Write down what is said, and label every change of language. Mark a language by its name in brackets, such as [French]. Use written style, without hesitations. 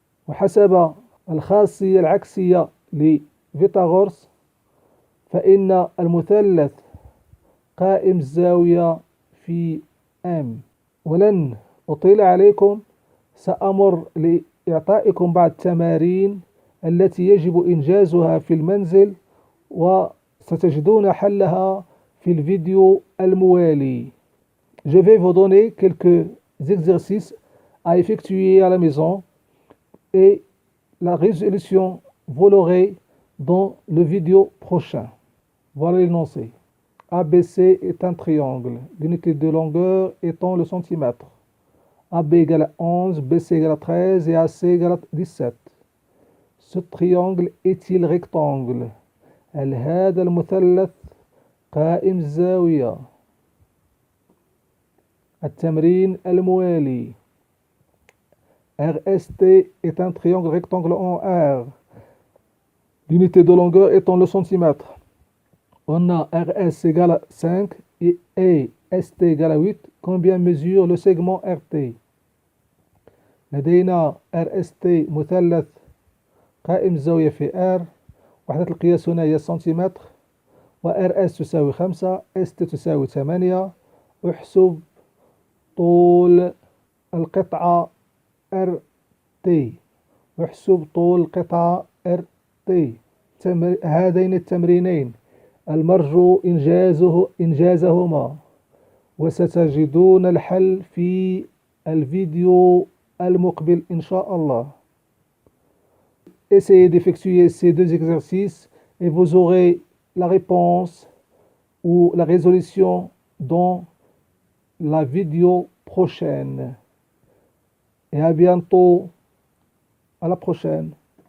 [Arabic] وحسب الخاصية العكسية لفيثاغورس فإن المثلث قائم الزاوية في M. ولن أطيل عليكم، سأمر لإعطائكم بعض التمارين التي يجب إنجازها في المنزل، وستجدون حلها في الفيديو الموالي. [French] Je vais vous donner quelques exercices à effectuer à la maison et la résolution, vous l'aurez dans le vidéo prochain. Voilà l'énoncé. ABC est un triangle, l'unité de longueur étant le centimètre. AB égale à 11, BC égale à 13 et AC égale à 17. Ce triangle est-il rectangle؟ [Arabic] هل هذا المثلث قائم الزاوية؟ التمرين الموالي. [French] RST est un triangle rectangle en R, l'unité de longueur étant le centimètre. On a RS égale à 5 et ST égale à 8. Combien mesure le segment RT؟ [Arabic] لدينا RST مثلث قائم الزاوية في R، وحدة القياس هنا هي السنتيمتر، وRS تساوي 5، ST تساوي 8. احسب طول القطعة RT. احسب طول القطعة RT. هذين التمرينين المرجو إنجازهما، وستجدون الحل في الفيديو المقبل إن شاء الله. [French] Essayez d'effectuer ces deux exercices et vous aurez la réponse ou la résolution dans la vidéo prochaine. Et à bientôt. À la prochaine.